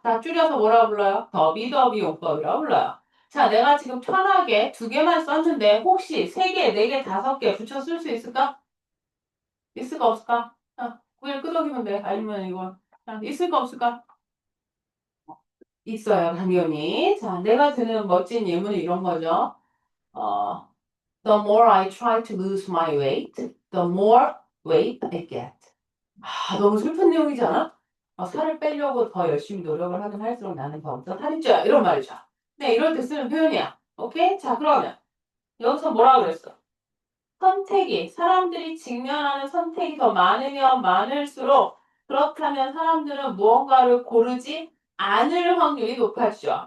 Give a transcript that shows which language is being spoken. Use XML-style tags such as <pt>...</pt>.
<ko>다 줄여서 뭐라 불러요? 더비 용법이라고 불러요. 자, 내가 지금 편하게 2개만 썼는데 혹시 3개, 4개, 5개 붙여 쓸 수 있을까? 있을까 없을까? 그냥 끄덕이면 돼. 아니면 이거. 자, 있을까 없을까? 있어요, 당연히. 자, 내가 드는 멋진 예문은 이런 거죠.</ko> <en>어, The more I try to lose my weight, the more weight I get.</en> <ko>너무 슬픈 내용이지 않아? 살을 빼려고 더 열심히 노력을 하긴 할수록 나는 더욱더 살이 쪄요. 이런 말이죠. 네, 이럴 때 쓰는 표현이야. 오케이? 자, 그러면 여기서 뭐라 그랬어? 선택이, 사람들이 직면하는 선택이 더 많으면 많을수록 그렇다면 사람들은 무언가를 고르지 않을 확률이 높아지죠.</ko>